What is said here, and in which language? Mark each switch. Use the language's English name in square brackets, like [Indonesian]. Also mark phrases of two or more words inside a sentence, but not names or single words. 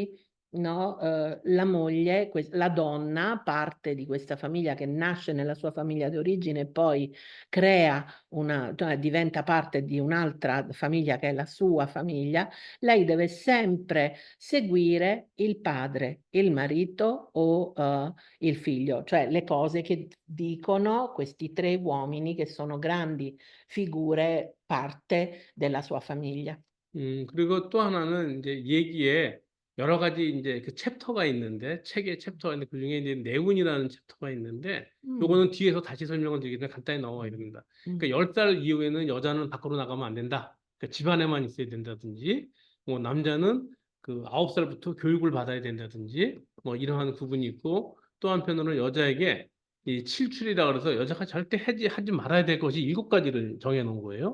[Italian] Quindi no, la moglie, la donna, parte di questa famiglia che nasce nella sua famiglia di origine e poi crea cioè diventa parte di un'altra famiglia che è la sua famiglia, lei deve sempre seguire il padre, il marito o il figlio, cioè le cose che dicono questi tre uomini che sono grandi figure, parte della sua famiglia. [Korean] 그리고 또 하나는 이제 얘기에 여러 가지 이제 그 챕터가 있는데, 책에 챕터가 있는데, 그 중에 이제 내운이라는 챕터가 있는데, Mm, 요거는 뒤에서 다시 설명을 드리겠는데 간단히 넘어가 있습니다. mm, 그러니까 10살 이후에는 여자는 밖으로 나가면 안 된다. 그러니까 집 안에만 있어야 된다든지, 뭐 남자는 그 9살부터 교육을 받아야 된다든지, 뭐 이러한 구분이 있고, 또 한편으로는 여자에게 이 칠출이라 그래서 여자가 절대 하지 말아야 될 것이 7가지를 정해 놓은 거예요.